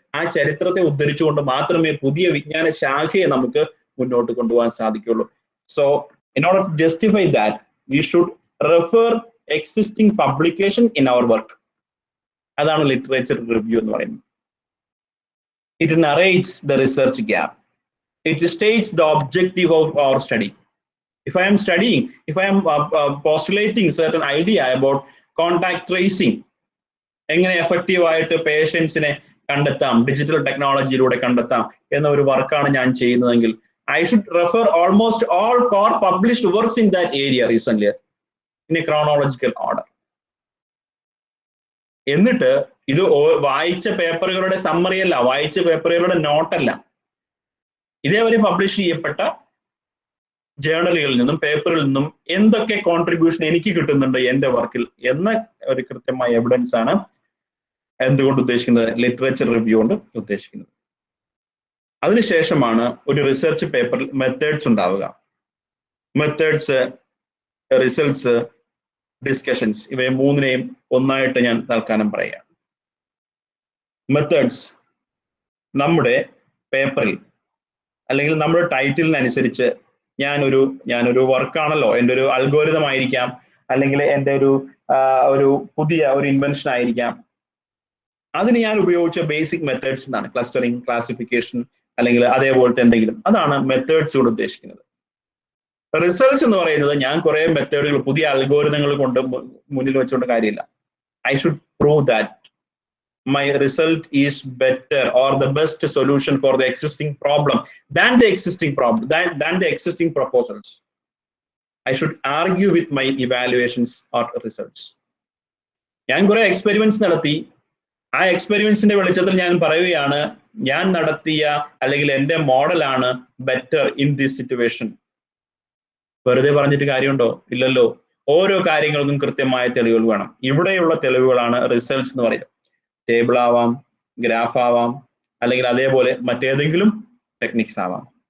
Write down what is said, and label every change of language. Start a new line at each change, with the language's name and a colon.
Malayalam: ആ ചരിത്രത്തെ ഉദ്ധരിച്ചുകൊണ്ട് മാത്രമേ പുതിയ വിജ്ഞാന ശാഖയെ നമുക്ക് മുന്നോട്ട് കൊണ്ടുപോകാൻ സാധിക്കുള്ളൂ.
English: So in order to justify that we should refer existing publication in our work.
Malayalam: അതാണ് ലിറ്ററേച്ചർ റിവ്യൂ എന്ന് പറയുന്നത്.
English: It narrates the research gap. It states the objective of our study. If I am studying, if I am postulating certain idea about contact tracing,
Malayalam: എങ്ങനെ effective ആയിട്ട് പേഷ്യൻസിനെ കണ്ടെത്താം, digital ടെക്നോളജിയിലൂടെ കണ്ടെത്താം എന്ന ഒരു വർക്കാണ് ഞാൻ ചെയ്യുന്നതെങ്കിൽ
English: I should refer almost all core published works in that area recently in a chronological order.
Malayalam: എന്നിട്ട് ഇത് വായിച്ച പേപ്പറുകളുടെ സമ്മറി അല്ല, വായിച്ച പേപ്പറുകളുടെ നോട്ടല്ല, ഇതേവരെ പബ്ലിഷ് ചെയ്യപ്പെട്ട ജേർണലുകളിൽ നിന്നും പേപ്പറിൽ നിന്നും എന്തൊക്കെ കോൺട്രിബ്യൂഷൻ എനിക്ക് കിട്ടുന്നുണ്ട് എന്റെ വർക്കിൽ എന്ന ഒരു കൃത്യമായ എവിഡൻസ് ആണ് എന്തുകൊണ്ട് ഉദ്ദേശിക്കുന്നത്, ലിറ്ററേച്ചർ റിവ്യൂ കൊണ്ട് ഉദ്ദേശിക്കുന്നത്. അതിനുശേഷമാണ് ഒരു റിസർച്ച് പേപ്പറിൽ മെത്തേഡ്സ് ഉണ്ടാവുക. Methods, results, discussions. ഇവയെ മൂന്നിനെയും ഒന്നായിട്ട് ഞാൻ തൽക്കാലം പറയാം. മെത്തേഡ്സ് നമ്മുടെ പേപ്പറിൽ അല്ലെങ്കിൽ നമ്മുടെ ടൈറ്റിലിനനുസരിച്ച് ഞാനൊരു വർക്കാണല്ലോ, എൻ്റെ ഒരു അൽഗോരിതം ആയിരിക്കാം, അല്ലെങ്കിൽ എൻ്റെ ഒരു പുതിയ ഒരു ഇൻവെൻഷൻ ആയിരിക്കാം. അതിന് ഞാൻ ഉപയോഗിച്ച ബേസിക് മെത്തേഡ്സ് എന്നാണ് ക്ലസ്റ്ററിങ്, ക്ലാസിഫിക്കേഷൻ, അല്ലെങ്കിൽ അതേപോലത്തെ എന്തെങ്കിലും. അതാണ് മെത്തേഡ്സ് കൊണ്ട് ഉദ്ദേശിക്കുന്നത്. റിസൾട്ട്സ് എന്ന് പറയുന്നത് ഞാൻ കുറെ മെത്തേഡുകൾ, പുതിയ അൽഗോരിതങ്ങൾ കൊണ്ട് മുന്നിൽ വെച്ചുകൊണ്ട് കാര്യമില്ല.
English: I should prove that my result is better or the best solution for the existing problem than the existing proposals. I should argue with my evaluations or results.
Malayalam: ഞാൻ കുറെ എക്സ്പെരിമെന്റ്സ് നടത്തി. ആ എക്സ്പെരിമെന്റ്സിന്റെ വെളിച്ചത്തിൽ ഞാൻ പറയുകയാണ്, ഞാൻ നടത്തിയ അല്ലെങ്കിൽ എൻ്റെ മോഡലാണ്
English: Better in this situation.
Malayalam: വെറുതെ പറഞ്ഞിട്ട് കാര്യമുണ്ടോ? ഇല്ലല്ലോ. ഓരോ കാര്യങ്ങൾക്കും കൃത്യമായ തെളിവുകൾ വേണം. ഇവിടെയുള്ള തെളിവുകളാണ് റിസൾട്ട്സ് എന്ന് പറയുന്നത്. ടേബിൾ ആവാം, ഗ്രാഫ് ആവാം, അല്ലെങ്കിൽ അതേപോലെ മറ്റേതെങ്കിലും ടെക്നിക്സ് ആവാം.